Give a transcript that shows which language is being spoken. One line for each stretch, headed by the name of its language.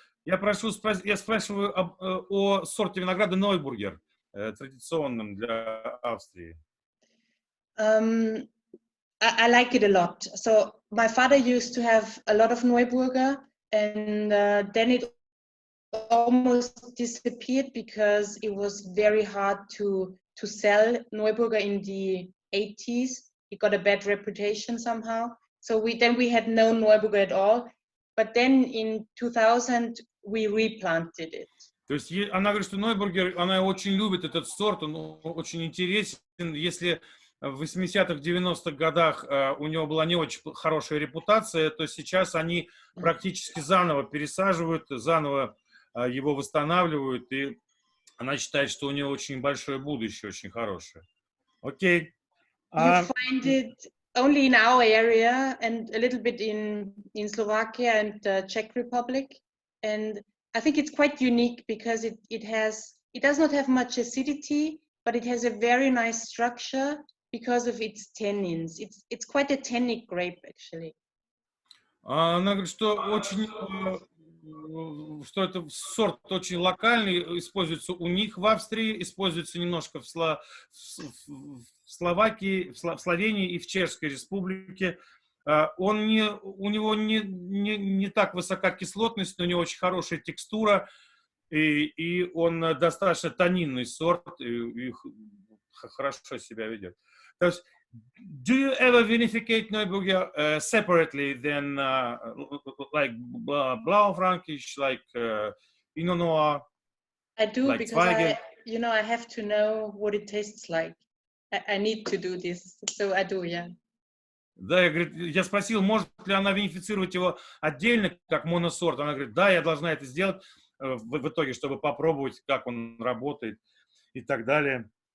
Russian: Я спрашиваю о сорте винограда Neuburger, традиционном для Австрии.
English: I like it a lot. So my father used to have a lot of Neuburger, and then it almost disappeared because it was very hard to sell Neuburger in the 80s. It got a bad reputation somehow. So we had no Neuburger at all. But then in 2000 we replanted it.
Russian: То есть она говорит, что Neuburger, она очень любит этот сорт, он очень интересен. Если в 80-х, 90-х годах у него была не очень хорошая репутация, то сейчас они практически заново пересаживают, заново его восстанавливают, и она считает, что у него очень большое будущее, очень хорошее. Окей.
English: You find it only in our area and a little bit in Slovakia and the Czech Republic, and I think it's quite unique because it does not have much acidity, but it has a very nice structure because of its tannins. It's quite a tannic grape actually.
Russian: Она говорит, что это сорт очень локальный, используется у них в Австрии, используется немножко в Словакии, в Словении и в Чешской Республике. У него не так высока кислотность, но у него очень хорошая текстура, и он достаточно тонинный сорт, и хорошо себя ведет. То есть,
English: do you ever vinificate Neuburger separately than like Blaufränkisch, like Pinot Noir? I do, like because Zweige? I have to know what it tastes like. I need to do this, so I do, yeah.
Russian: Да, я спросил, может ли она винифицировать его отдельно, как моносорт. Она говорит, да, я должна это сделать в итоге, чтобы попробовать, как он работает и так далее.